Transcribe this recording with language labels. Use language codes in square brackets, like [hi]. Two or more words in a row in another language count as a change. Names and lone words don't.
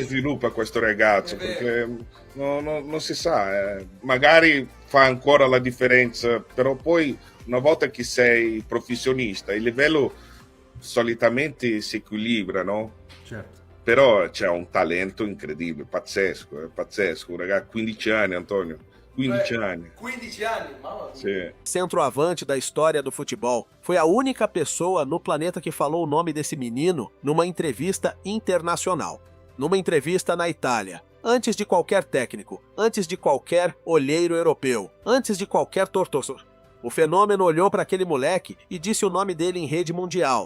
[it] sviluppa questo ragazzo, perché non si sa, magari fa ancora la differenza, però poi una volta che sei professionista il livello solitamente si equilibra, no? Certo. Però c'è un talento incredibile, pazzesco, un ragazzo, 15 anni Antonio, 15 anni. 15 anni, mamma mia. Sì. [pt] centroavante da história do futebol, foi a única pessoa no planeta que falou o nome desse menino numa entrevista internacional. Numa entrevista na Itália, antes de qualquer técnico, antes de qualquer olheiro europeu, antes de qualquer torcedor. O Fenômeno olhou para aquele moleque e disse o nome dele em rede mundial.